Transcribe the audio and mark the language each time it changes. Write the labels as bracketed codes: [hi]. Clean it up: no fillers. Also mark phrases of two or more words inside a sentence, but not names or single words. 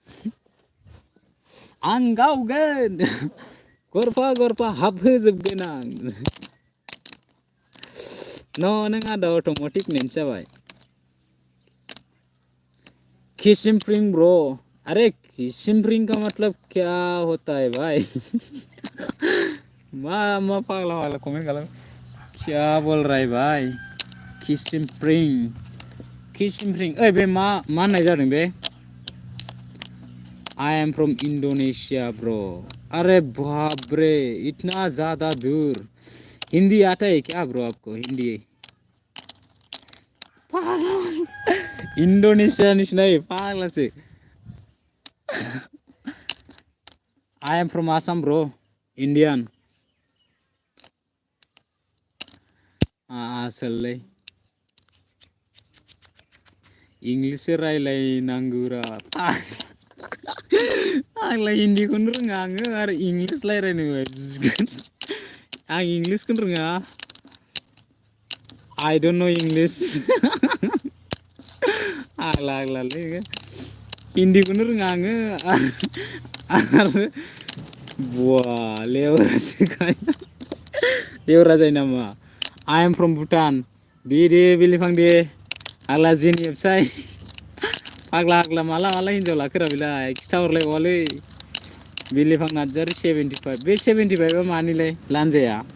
[brx] आं गावगोन गरफा हाबहोजोबगोन आं नों आदा अट'मेटिक नेन्स जाबाय खिसिमप्रिं ब्रो [hi] अरे खिसिमप्रिं का मतलब क्या होता है भाई [brx] मा पागला कमेंट खालाम [hi] क्या बोल रहा है भाई [brx] खिसिमप्रिं ओइ बे मा होननाय जादों बे [en] I am from Indonesia bro [hi] अरे बाप रे इतना ज़्यादा दूर हिंदी आता है क्या ब्रो आपको हिंदी Indonesia nahi pagla se. [en] I am from Assam, bro. Indian. [brx] Asal English रायलाय नांगौरा आंलाय हिन्दीखौनो रोङा आङो आरो इंलिस रायलायनो बुजिगोन आं इंलिसखौनो रोङा [en] I don't know English [brx] आग्लालै हिन्दीखौनो रोङा आङो आरो बुवा लेवरा जायो नामा [en] I am from Bhutan [brx] दे बिलिफां दे आग्ला जेनि एबसाय आग्ला माला हिन्जाव लाखोरा बेलाय खिथाहरलायबावालै बिलिफां नार्जारि 75 बे 75आ मानिलाय लानजाया